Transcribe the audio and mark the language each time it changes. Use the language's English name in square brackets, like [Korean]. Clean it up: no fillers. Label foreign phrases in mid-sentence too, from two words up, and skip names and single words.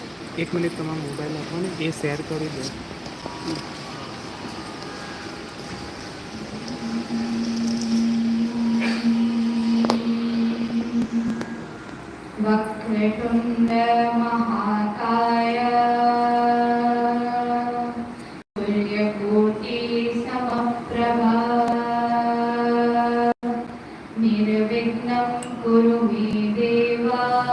[Gujarati] એક મિનિટ તમારો મોબાઈલ આપો ને, એ શેર કરી દો. [Sanskrit] वक्रतुण्ड महाकाय सूर्यकोटि समप्रभा निर्विघ्नं कुरु मे देवा